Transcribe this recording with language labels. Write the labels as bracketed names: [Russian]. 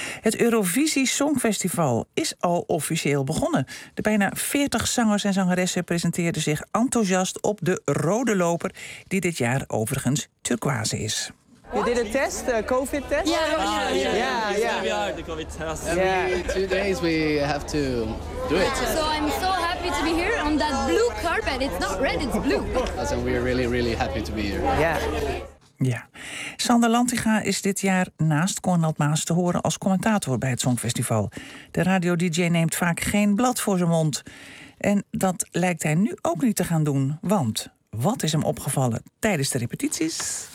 [Dutch] Het Eurovisie Songfestival is al officieel begonnen. De bijna 40 zangers en zangeressen presenteerden zich enthousiast op de rode loper, die dit jaar overigens turquoise is. Je deed een test, een COVID-test? Ja, ja, ja. Ja, de COVID-test. [English] Every 2 days we have to do it. Yeah. So I'm so happy to be here on that blue carpet. It's not red, it's blue. So we're really, really happy to be here. Yeah. [Dutch] Ja, Sander Lantinga is dit jaar naast Cornald Maas te horen als commentator bij het Songfestival. De radio-dj neemt vaak geen blad voor zijn mond. En dat lijkt hij nu ook niet te gaan doen, want wat is hem opgevallen tijdens de repetities?